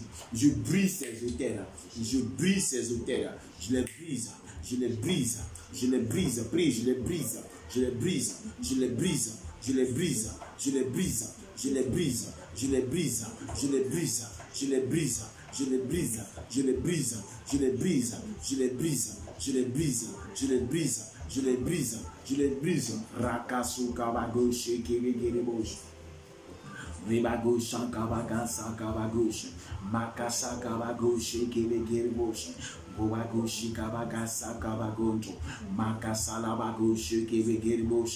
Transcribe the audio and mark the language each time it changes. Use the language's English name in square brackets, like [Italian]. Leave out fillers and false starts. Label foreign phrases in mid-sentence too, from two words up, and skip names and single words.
[French] Je brise ces hôtels, je brise ces hôtels, je les brise, je les brise, je les brise, prie, je les brise, je les brise, je les brise. Je les brise, je les brise, je les brise, je les brise, je les brise, je les brise, je les brise, je les brise, je les brise, je les brise, je les brise, je les brise, je les brise, je les brise. Rakasu kabago shekere bosh. Ribago shankabaga sankabagosh. Makasa kabago shekere bosh. Bobagoshi kabagasa kabagonto. Makasala bagoshi kebegirimosh.